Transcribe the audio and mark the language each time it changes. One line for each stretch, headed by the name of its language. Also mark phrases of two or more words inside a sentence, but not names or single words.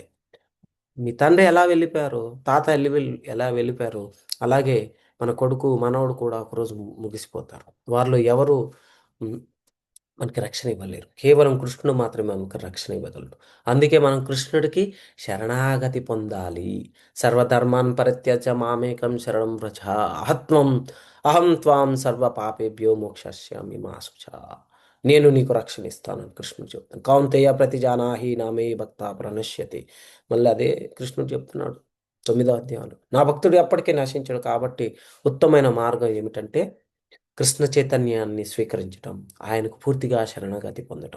Telugu: మీ తండ్రి ఎలా వెళ్ళిపోయారో, తాత ఎలా వెళ్ళిపోయారో, అలాగే మన కొడుకు, మనవడు కూడా ఒకరోజు ముగిసిపోతారు. వారిలో ఎవరు హ్మ్, మనకి రక్షణ ఇవ్వలేరు. కేవలం కృష్ణుడు మాత్రమే మనకు రక్షణ ఇవ్వగలడు. అందుకే మనం కృష్ణుడికి శరణాగతి పొందాలి.
Sanskrit: సర్వధర్మాన్ పరిత్యజ్య మామేకం శరణం వ్రజ అహం త్వాం సర్వ పాపేభ్యో మోక్షయిష్యామి మా శుచ.
Telugu: నేను నీకు రక్షణ ఇస్తానని కృష్ణుడు చెప్తాను.
Sanskrit: కౌంతేయ ప్రతిజానాహి నామే భక్త ప్రణశ్యతి.
Telugu: మళ్ళీ అదే కృష్ణుడు చెప్తున్నాడు 9వ అధ్యాయంలో. నా భక్తుడు ఎప్పటికీ నశించడు. కాబట్టి ఉత్తమమైన మార్గం ఏమిటంటే కృష్ణ చైతన్యాన్ని స్వీకరించటం, ఆయనకు పూర్తిగా శరణాగతి పొందటం.